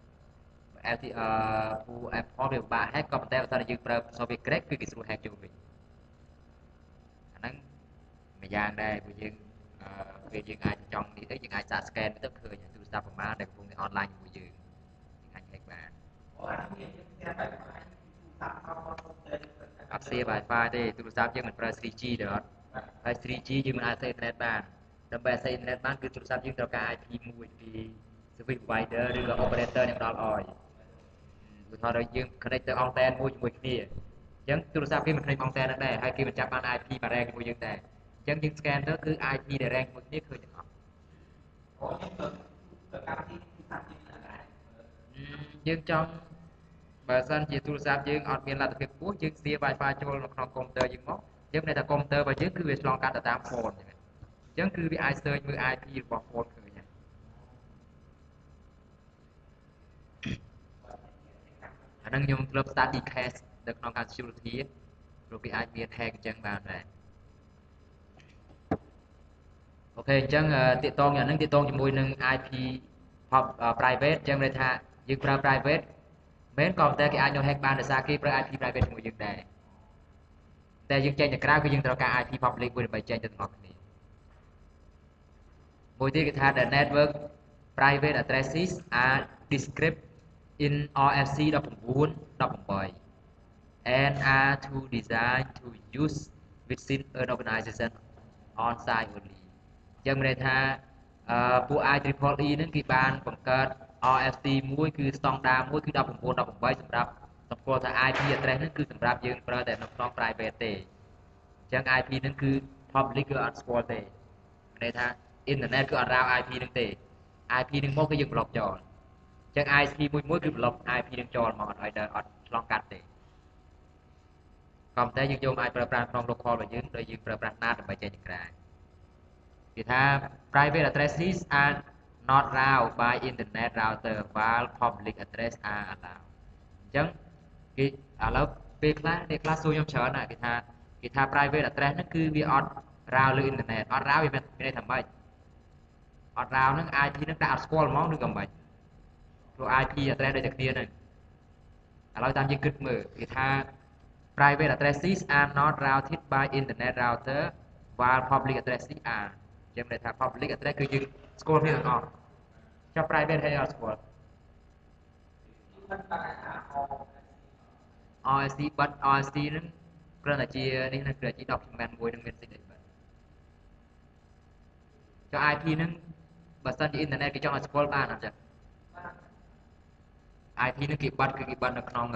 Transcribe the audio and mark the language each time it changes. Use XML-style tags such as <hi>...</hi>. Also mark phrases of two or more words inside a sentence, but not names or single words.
<km>ពួក Apple វាពិបាក hack ក៏ប៉ុន្តែបើសិនជាយើងប្រើ</km> <en>software crack</en> <km>គឺគេស្រួល hack ចូលវិញអាហ្នឹងមួយយ៉ាងដែរពួកយើងពេលយើងអាចចង់នេះទៅយើងអាចសាក scan ទៅឃើញទូរស័ព្ទប្រមាណដែលកំពុងតែ online ជាមួយយើងអាច hack បាន អត់ share Wi-Fi ទេទូរស័ព្ទយើងមិនប្រើ 3G ទេអត់ហើយ 3G យើងមិនអាច</km> <en>access internet</en> <km>បានដើម្បី</km> <en>access internet</en> <km>បានគឺទូរស័ព្ទយើងត្រូវការ IP មួយពី</km> <en>service provider</en> <km>ឬក៏ operator អ្នកផ្ដល់ឲ្យឧទាហរណ៍យើង connect ទៅអង់តែនមួយជាមួយគ្នាអញ្ចឹងទូរស័ព្ទគេមិន connect អង់តែនដែរហើយគេមិនចាប់បាន IP បារ៉ែងជាមួយយើងដែរអញ្ចឹងយើង scan ទៅគឺ IP ដែល rank មួយគ្នាឃើញទាំងអស់ យើងចង់បើសិនជាទូរស័ព្ទយើងអត់មានលទ្ធភាពខ្ពស់យើងស្ទា Wi-Fi ចូលនៅក្នុងកុំព្យូទ័រយើងមកយើងមានតែកុំព្យូទ័ររបស់យើងគឺវាឆ្លងកាត់ទៅតាម phone អញ្ចឹងគឺវាអាច search មើល IP របស់ phone ឃើញហើយ អាហ្នឹងខ្ញុំធ្លាប់</km> <en>study case</en> <km>នៅក្នុងការ security ព្រោះគេអាចមាន hack អញ្ចឹងបានដែរអូខេអញ្ចឹងទាក់ទងយ៉ាងហ្នឹងទាក់ទងជាមួយនឹង</km> <en>IP private</en> <km>អញ្ចឹងន័យថាយើងប្រើ private មែនក៏តែគេអាចយក hack បានដោយសារគេប្រើ</km> <en>IP private</en> <km>ជាមួយយើងដែរតែយើងចេញទៅក្រៅគឺយើងត្រូវការ</km> <en>IP public</en> <km>មួយដើម្បីចេញទៅទាំងអស់គ្នា មួយទៀតគេថា</km> <en>the network private addresses are described in RFC 1918 and are to designed to use within an organization on site</en> <km>only អញ្ចឹងមានន័យថាពួក IEEE ហ្នឹងគេបានបង្កើត RFC មួយគឺស្តង់ដារមួយគឺ1918សម្រាប់សម្គាល់ថា</km> <en>IP address</en> <km>ហ្នឹងគឺសម្រាប់យើងប្រើតែនៅក្នុង private ទេអញ្ចឹង IP ហ្នឹងគឺ public គឺអត់ស្គាល់ទេមានន័យថា internet គឺអត់រ៉ាវ IP ហ្នឹងទេ IP ហ្នឹងមកគឺយើង block ចោលអញ្ចឹង ISP មួយគឺ block IP ហ្នឹងចោលមកអត់ឲ្យអត់ឆ្លងកាត់ទេ ក៏ប៉ុន្តែយើងយកអាចប្រើប្រាស់ក្នុង local របស់យើងដោយយើងប្រើប្រាស់ NAT ដើម្បីចេញទៅក្រៅគេថា</km> <en>private addresses are not allowed by internet router while public</en> <km>address are allowed អញ្ចឹងគេឥឡូវពេលខ្លះអ្នកខ្លះសួរខ្ញុំច្រើនណាគេថា</km> <en>private address</en> <km>ហ្នឹងគឺវាអត់ route លើ internet អត់ route វាមានន័យថាម៉េចអត់ route ហ្នឹង IP ហ្នឹងតែអត់ស្គាល់ហ្មងឬក៏មិនព្រោះ</km> <en>IP address</en> <km>ដូចតែគ្នាហ្នឹងឥឡូវតាមយើងគិតមើលគេថា</km> <en>private addresses are not routed by internet router while public addresses are</en> <km>យើងនិយាយថា</km> <en>public address</en> <km>គឺយើងស្គាល់គ្នាទាំងអស់ចុះ private ហើយអត់ស្គាល់ RSC បាត់ RSC ហ្នឹងគ្រាន់តែជានេះហ្នឹងគ្រាន់តែជា document មួយនឹងមានសេចក្តីបាត់ចុះ IP ហ្នឹងបើសិនជា internet គេចង់ឲ្យស្គាល់បានអត់ចឹង IP ហ្នឹងគេបាត់គឺគេបាត់នៅក្នុង</km>